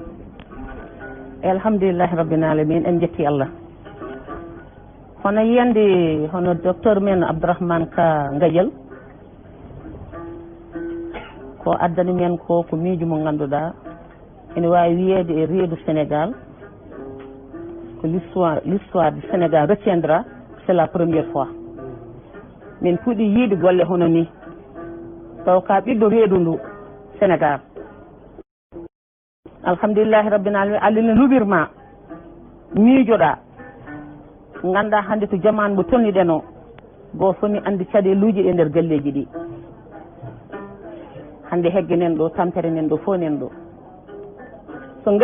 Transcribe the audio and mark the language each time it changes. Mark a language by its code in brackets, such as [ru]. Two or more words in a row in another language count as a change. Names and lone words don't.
[ar] الحمد لله رب العالمين [ff] en jetti Allah hono yiyande hono docteur men Abdourahmane Ka Gadiel ko addani men ko miijo mo ganduɗa ene wawi wiyede e reedu Sénégal [fr] que l'histoire du Sénégal retiendra. C'est la première fois [ff] min puuɗi yiide golle hono ni taw ka ɓiɗɗo reedu ndu Sénégal [ar] الحمد لله رب العالمين [ff] Allah ne luɓirma miijoɗa ganda hande to jamanu mo tonniɗen o goo foni andi caɗeluji ɗe nder galleji ɗi hande hegge nen ɗo tampere nen ɗo fo nen ɗo so